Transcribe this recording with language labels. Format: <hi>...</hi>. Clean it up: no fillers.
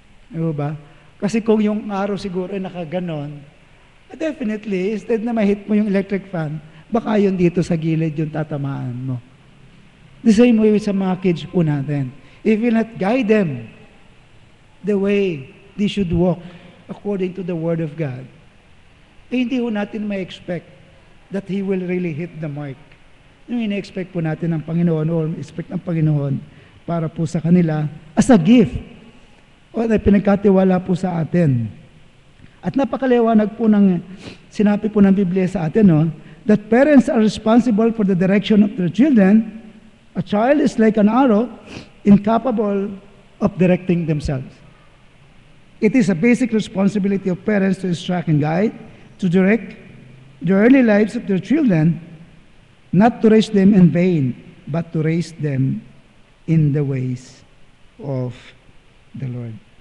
<tl>Diba ba? Kasi kung yung arrow siguro ay nakaganon, definitely, instead na ma-hit mo yung electric fan, baka yun dito sa gilid yung tatamaan mo.</tl> <en>The same way</en> <tl>sa mga kids po natin.</tl> <en>If you not guide them the way they should walk, according to the Word of God,</en> <tl>hindi ho natin may</tl> <en>expect that He will really hit the mark.</en> <tl>Yung ina-expect po natin ng Panginoon o expect ng Panginoon para po sa kanila</tl> <en>as a gift</en> <tl>o na pinagkatiwala po sa atin. At napakaliwanag po ng sinabi po ng Biblia sa atin, no,</tl> <en>that parents are responsible for the direction of their children. A child is like an arrow, incapable of directing themselves. It is a basic responsibility of parents to instruct and guide, to direct the early lives of their children, not to raise them in vain, but to raise them in the ways of the Lord.</en>